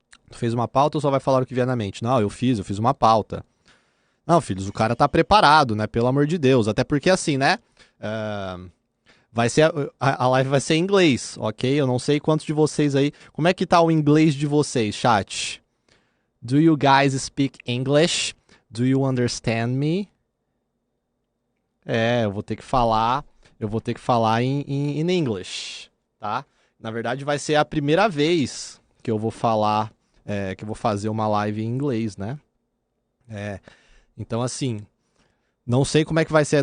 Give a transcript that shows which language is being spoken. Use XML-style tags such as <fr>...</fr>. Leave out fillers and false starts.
<pt>Tu fez uma pauta ou só vai falar o que vier na mente? Não, eu fiz uma pauta. Não, filhos, o cara tá preparado, né? Pelo amor de Deus. Até porque assim, né? Vai ser a live vai ser em inglês, ok? Eu não sei quantos de vocês aí... Como é que tá o inglês de vocês, chat?</pt> <en>Do you guys speak English? Do you understand me?</en> <pt>Eu vou ter que falar em English, tá? Na verdade, vai ser a primeira vez que eu vou falar que eu vou fazer uma live em inglês, né? Então, assim, não sei como é que vai ser.</pt>